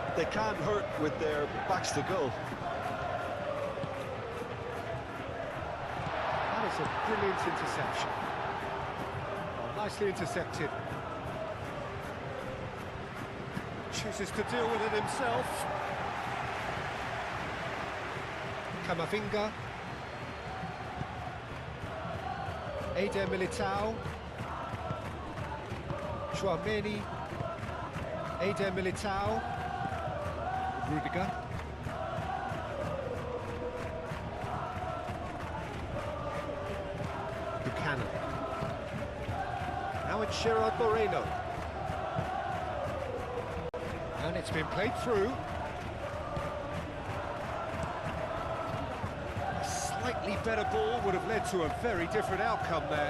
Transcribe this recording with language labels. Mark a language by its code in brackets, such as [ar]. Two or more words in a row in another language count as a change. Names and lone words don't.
[en] They can't hurt with their backs to goal. brilliant interception. Oh, nicely intercepted. Chooses to deal with it himself. Camavinga. Eder Militao. Chouameni. Eder Militao. Rudiger. Buchanan. Now it's Gerard Moreno. And it's been played through. A slightly better ball would have led to a very different outcome there.